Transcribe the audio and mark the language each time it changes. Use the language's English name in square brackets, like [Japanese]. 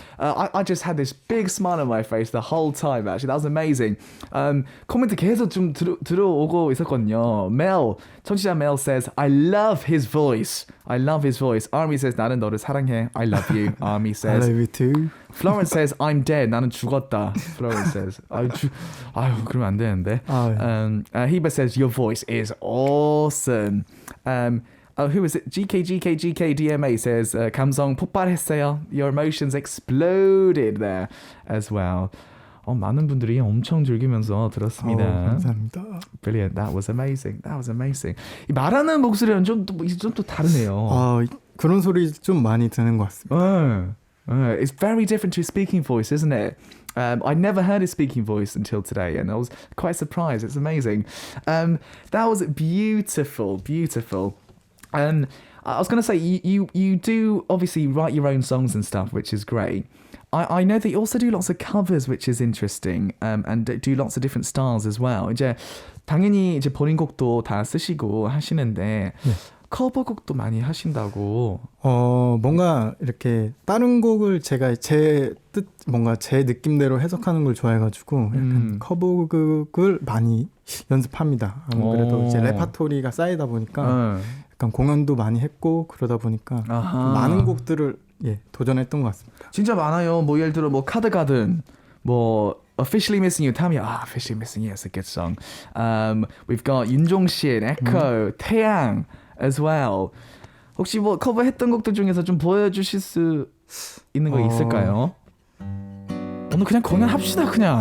[English] I just had this big smile on my face the whole time. Actually, that was amazing. [Korean] 코멘트 계속 좀 들어오고 있었거든요. [English] Mel, 청취자 Mel says, I love his voice. I love his voice. Army says, [Korean] 나는 너를 사랑해. [English] I love you. Army says. I love you too. Florence says, I'm dead. [Korean] 나는 죽었다. [English] Florence says. [Korean] 아유, 그러면 안 되는데. [English] Heba says, your voice is awesome. Who is it? GKDMA says, [Korean] 감성 폭발했어요. [English] Your emotions exploded there as well. [Korean] 많은 분들이 엄청 즐기면서 들었습니다. 감사합니다. [English] Brilliant. That was amazing. That was amazing. [Korean] 이 말하는 목소리는 좀 또 다르네요. 그런 소리 좀 많이 듣는 것 같습니다. [English] It's very different to his speaking voice, isn't it? I never heard his speaking voice until today, and I was quite surprised. It's amazing. That was beautiful, beautiful. I was going to say, you do obviously write your own songs and stuff, which is great. I know that you also do lots of covers, which is interesting, and do lots of different styles as well. [Korean] 이제 당연히 이제 본인 곡도 다 쓰시고 하시는데 커버곡도 많이 하신다고. 뭔가 이렇게 다른 곡을 제가 뭔가 제 느낌대로 해석하는 걸 좋아해가지고 약간 커버곡을 많이 연습합니다. 아무래도 이제 레파토리가 쌓이다 보니까 약간 공연도 많이 했고 그러다 보니까 많은 곡들을 도전했던 것 같습니다. 진짜 많아요. 뭐 예를 들어 뭐 카드가든, 뭐 Officially Missing You, Tammy. [English] Officially Missing You, it's a good song. We've got 윤종신, Echo, 태양 as well. [Korean] 혹시 뭐 커버했던 곡들 중에서 좀 보여주실 수 있는 거 있을까요? 오늘 그냥 공연합시다 그냥.